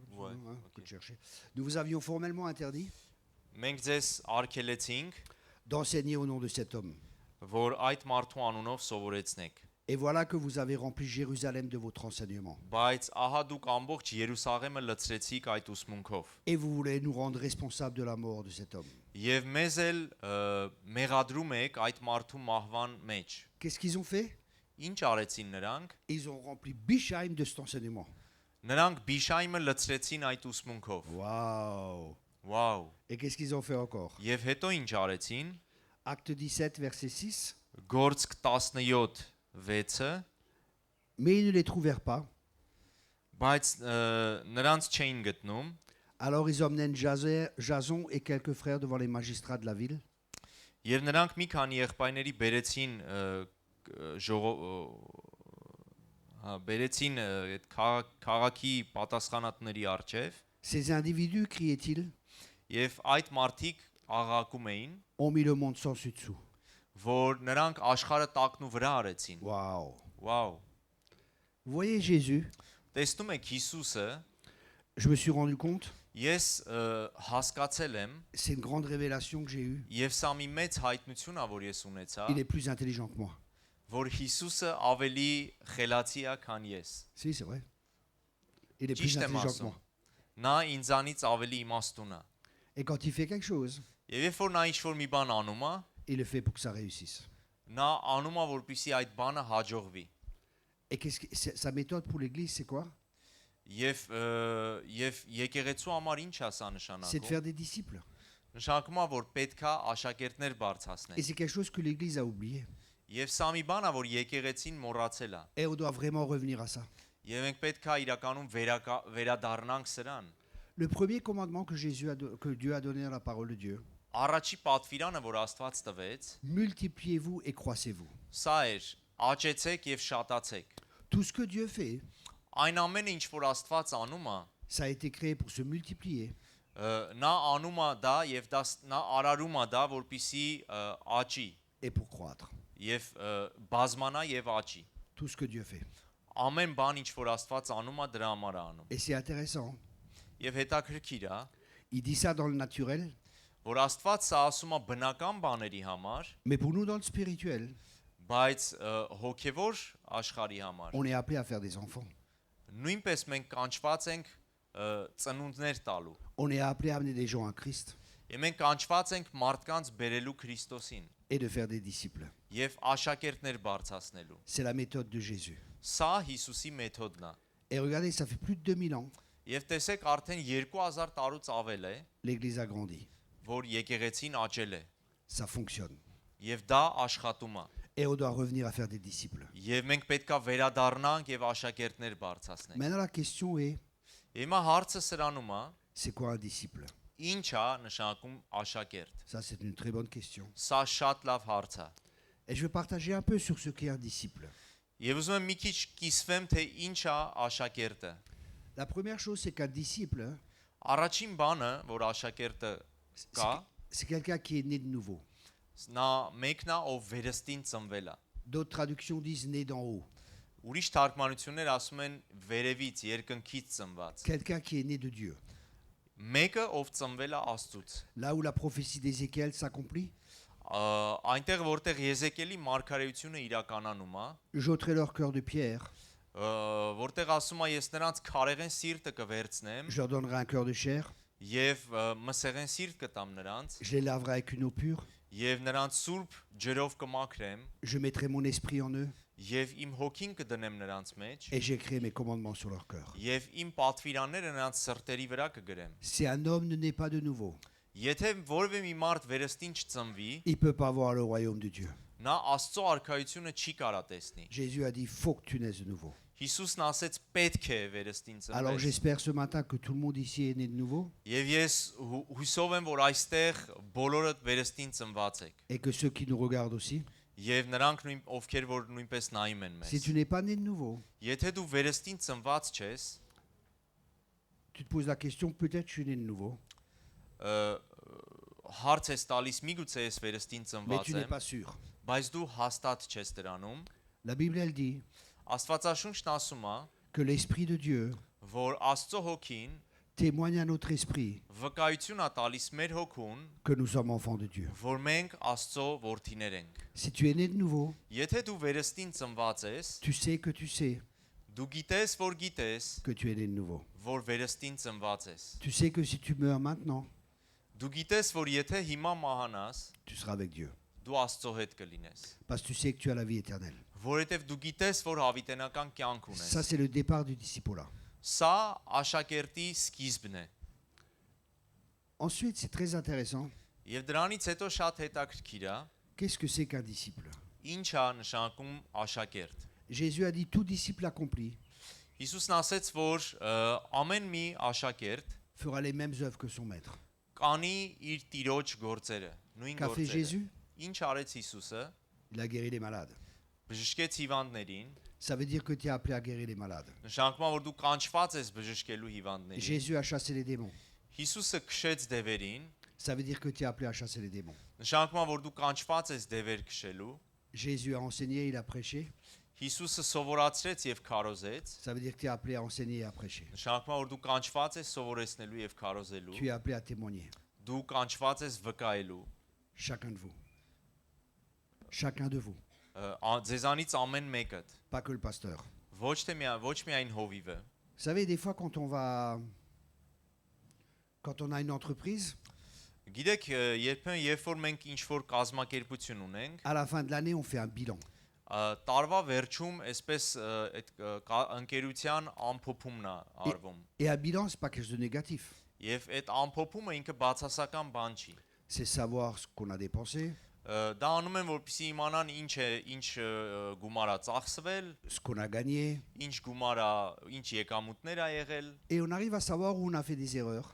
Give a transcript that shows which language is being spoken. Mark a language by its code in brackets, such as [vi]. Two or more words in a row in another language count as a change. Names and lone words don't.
[fr] Comme Ouais, ça, non, hein, ok. que de chercher. Nous vous avions formellement interdit [hy] մենք ձեզ արգելեցինք [fr] d'enseigner au nom de cet homme. [hy] որ այդ մարդու անունով սովորեցնեք [fr] Et voilà que vous avez rempli Jérusalem de votre enseignement. [hy] բայց ահա դուք ամբողջ Երուսաղեմը լցրեցիք այդ ուսմունքով [fr] Et vous voulez nous rendre responsables de la mort de cet homme. [hy] եւ մեզ էլ մեղադրում եք այդ մարդու մահվան մեջ [fr] Qu'est-ce qu'ils ont fait? [hy] ինչ արեցին նրանք [fr] Ils ont rempli Bichaim de cet enseignement. [hy] նրանք Բիշայմը լցրեցին այդ ուսմունքով [fr] Waouh! [hy] վաու [fr] Et qu'est-ce qu'ils ont fait encore? [hy] եւ հետո ինչ արեցին [fr] Acte 17, verset 6. [hy] Գործք 17:6 [fr] Mais ils ne les trouvèrent pas. [hy] բայց նրանց չէին գտնում [fr] Alors ils emmenèrent Jason et quelques frères devant les magistrats de la ville. [hy] Եվ նրանք մի քանի եղբայրների բերեցին բերեցին այդ քաղաքի պատասխանատների արչև [fr] Ces individus, criaient-ils, [hy] եւ այդ մարդիկ աղաղակում էին [fr] ont mis le monde sans dessus. [hy] որ նրանք աշխարհը տակնու վրա արեցին [fr] Waouh! [hy] վաու [fr] Vous voyez Jésus, [hy] տեսնում եք Հիսուսը [fr] je me suis rendu compte, [hy] ես հասկացել եմ [fr] c'est une grande révélation que j'ai eue. [hy] եւ սա մի մեծ հայտնություն ա որ ես ունեցա [fr] Il est plus intelligent que moi. [hy] որ Հիսուսը ավելի խելացի է քան ես [fr] Si, c'est vrai. Il est plus [hy] ճիշտ եմ [fr] intelligent que [hy] ասում [fr] moi. [hy] նա ինձանից ավելի իմաստուն է [fr] Et quand il fait quelque chose, [hy] Եվ երբ որ նա ինչ-որ մի բան անում է, [fr] il le fait pour que ça réussisse. [hy] նա անում է որպեսզի այդ բանը հաջողվի։ [fr] Et sa méthode pour l'Église, c'est quoi? [hy] Եվ եկեղեցու համար ինչ է սա [fr] C'est de [hy] նշանակում։ [fr] faire des disciples. [hy] Նշանակում է որ պետք է աշակերտներ [fr] Et [hy] բարձրացնել։ [fr] c'est quelque chose que l'Église a oublié. [hy] Եվ սա մի բան է որ եկեղեցին մոռացել է։ [fr] Et on doit vraiment revenir à ça. [hy] Եվ մենք պետք է իրականում վերադառնանք սրան։ [fr] Le premier commandement que Dieu a donné dans la parole de Dieu, [hy] Առաջի պատվիրանը որ Աստված տվեց, [fr] multipliez-vous et croissez-vous. [hy] սա էր. Աճեցեք եւ շատացեք։ [fr] Tout ce que Dieu fait, [hy] Այն ամենը ինչ որ Աստված անում է, [fr] ça a été créé pour se multiplier [hy] նա անում է դա եւ նա արարում է դա որպիսի աճի [fr] et pour croître. [hy] եւ բազմանա եւ աճի [fr] Tout ce que Dieu fait. [hy] ամեն բան ինչ որ Աստված անում է դրա համար է անում [fr] Et c'est intéressant. [hy] եւ հետաքրքիր է [fr] Il dit ça dans le naturel, [hy] որ Աստված սա ասում է բնական բաների համար [fr] mais pour nous dans le spirituel, [hy] բայց հոգեվոր աշխարհի համար [fr] on est appelé à faire des enfants. [hy] նույնպես մենք կանչված ենք ծնունդներ տալու [fr] On est appelé à amener des gens à Christ [hy] եւ մենք կանչված ենք մարդկանց բերելու Քրիստոսին [fr] et de faire des disciples. [hy] եւ աշակերտներ բարձրացնելու [fr] C'est la méthode de Jésus. [hy] սա Հիսուսի մեթոդն է [fr] Et regardez, ça fait plus de 2000 ans, [hy] Եվ տեսեք արդեն 2000 տարուց ավել է, [fr] l'Église a grandi. [hy] որ եկեղեցին աճել է, [fr] Ça fonctionne. [hy] եւ դա աշխատում է։ [fr] Et on doit revenir à faire des disciples. [hy] Եվ մենք պետքա վերադառնանք եւ աշակերտներ բարձրացնենք։ [fr] Maintenant, la question est, [hy] Հիմա հարցը սրանում է, [fr] c'est quoi un disciple? [hy] ինչ է նշանակում աշակերտ։ [fr] Ça, c'est une très bonne question. [hy] Սա շատ լավ հարց է։ [fr] Et je vais partager un peu sur ce qu'est un disciple. [hy] Եվ ուզում եմ մի քիչ կիսվեմ, թե ինչ է աշակերտը։ [fr] La première chose, c'est qu'un disciple, [hy] Առաջին բանը, որ աշակերտը կա, [fr] c'est quelqu'un qui est né de nouveau. [hy] նա մեկն է, ով վերստին ծնվել է։ [fr] D'autres traductions disent né d'en haut. [hy] Ուրիշ թարգմանություններ ասում են վերևից, երկնքից ծնված։ [fr] Quelqu'un qui est né de Dieu. [hy] Մեկը, ով ծնվել է Աստծուց։ [fr] Là où la prophétie d'Ézéchiel s'accomplit, [hy] Այնտեղ որտեղ Եզեկիելի մարգարեությունը իրականանում է, [fr] j'ôterai leur cœur de pierre, [hy] որտեղ ասում է ես նրանց քարեղեն սիրտը կվերցնեմ [fr] je leur donnerai un cœur de chair, [hy] եւ մսեղեն սիրտ կտամ նրանց [fr] je les laverai avec une eau pure, [hy] եւ նրանց սուրբ ջրով կմաքրեմ [fr] je mettrai mon esprit en eux, [hy] Եվ իմ հոգին կդնեմ նրանց մեջ, [fr] et j'écris mes commandements sur leur cœur. [hy] եւ իմ պատվիրանները նրանց սրտերի վրա կգրեմ։ [fr] Si un homme ne naît pas de nouveau, [hy] Եթե որևէ մի մարդ վերստին չծնվի, [fr] il ne peut pas voir le royaume de Dieu. [hy] նա Աստծո արքայությունը չի կարա տեսնի։ [fr] Jésus a dit, il faut que tu naisses de nouveau. [hy] Հիսուսն ասեց պետք է վերստին [fr] Alors [hy] ծնվես։ [fr] j'espère ce matin que tout le monde ici est né de nouveau [hy] Եվ ես հույսով եմ, որ այստեղ բոլորը վերստին ծնված եք։ [fr] et que ceux qui nous regardent aussi. [hy] Եվ նրանք ովքեր որ նույնպես նայում են [fr] Si [hy] մեզ։ [fr] tu n'es pas né de nouveau, [hy] Եթե դու վերստին ծնված չես, [fr] tu te poses la question, peut-être je suis né de nouveau, [hy] հարց ես տալիս միգուցե ես վերստին [fr] mais [hy] ծնված [fr] tu n'es [hy] եմ, [fr] pas sûr. [hy] բայց դու հաստատ չես դրանում։ [fr] La Bible, elle dit [hy] Աստվածաշունչն ասում է, [fr] que l'Esprit de Dieu [hy] որ Աստծո հոգին [fr] témoigne à notre esprit [hy] վկայություն է տալիս մեր հոգուն, [fr] que nous sommes enfants de Dieu. [hy] որ մենք Աստծո որդիներ ենք։ [fr] Si tu es né de nouveau, [hy] Եթե դու վերստին ծնված ես, [fr] tu sais que tu sais [hy] դու գիտես, որ գիտես, [fr] que tu es né de nouveau. [hy] որ վերստին ծնված ես։ [fr] Tu sais que si tu meurs maintenant, [hy] Դու գիտես, որ եթե հիմա մահանաս, [fr] tu seras avec Dieu. [hy] դու Աստծո հետ կլինես։ [fr] Parce que tu sais que tu as la vie éternelle. [hy] Որովհետև դու գիտես, որ հավիտենական կյանք ունես։ [fr] Ça, c'est le départ du disciple. [hy] Սա աշակերտի սկիզբն է։ [fr] Ensuite, c'est très intéressant. [hy] Եվ դրանից հետո շատ հետաքրքիր է, [fr] Qu'est-ce que c'est qu'un disciple? [hy] ինչ է նշանակում աշակերտ։ [fr] Jésus a dit, tout disciple accompli [hy] Հիսուսն ասեց, որ ամեն մի աշակերտ [fr] fera les mêmes œuvres que son maître. [hy] կանի իր տիրոջ գործերը, նույն [fr] Qu'a fait [hy] գործերը։ [fr] Jésus? [hy] Ինչ արեց Հիսուսը։ [fr] Il a guéri les malades. [hy] Բժշկեց հիվանդներին, [fr] Ça veut dire que tu es appelé à guérir les malades. [hy] նշանակում է, որ դու կանչված ես բժշկելու հիվանդներին։ [fr] Jésus a chassé les démons. [hy] Հիսուսը քշեց դևերին, [fr] Ça veut dire que tu es appelé à chasser les démons. [hy] նշանակում է, որ դու կանչված ես դևեր քշելու։ [fr] Jésus a enseigné, il a prêché. [hy] Հիսուսը սովորացրեց եւ քարոզեց, [fr] Ça veut dire que tu es appelé à enseigner et à prêcher. [hy] նշանակում է, որ դու կանչված ես սովորեցնելու եւ քարոզելու։ [fr] Tu es appelé à témoigner. [hy] Դու կանչված ես վկայելու։ [fr] Chacun de vous. Chacun de vous. [hy] Ձեզանից ամեն մեկը, [fr] Pas que le pasteur. [hy] ոչ միայն հովիվը։ [fr] Vous savez, des fois, quand on a une entreprise, [hy] Գիտեք, երբեմն երբ որ մենք ինչ որ կազմակերպություն ունենք, [fr] à la fin de l'année, on fait un bilan. [hy] տարվա վերջում այսպես այդ ընկերության ամփոփումն է արվում։ [fr] Et un bilan, c'est pas quelque chose de négatif. [hy] Եվ այդ ամփոփումը ինքը բացասական բան չի։ [fr] C'est savoir ce qu'on a dépensé, [hy] Դա անում են, որպեսզի իմանան ինչ գումար է ծախսվել, [fr] ce qu'on a gagné. [hy] ինչ գումար է, ինչ եկամուտներ է եղել, [fr] Et on arrive à savoir où on a fait des erreurs.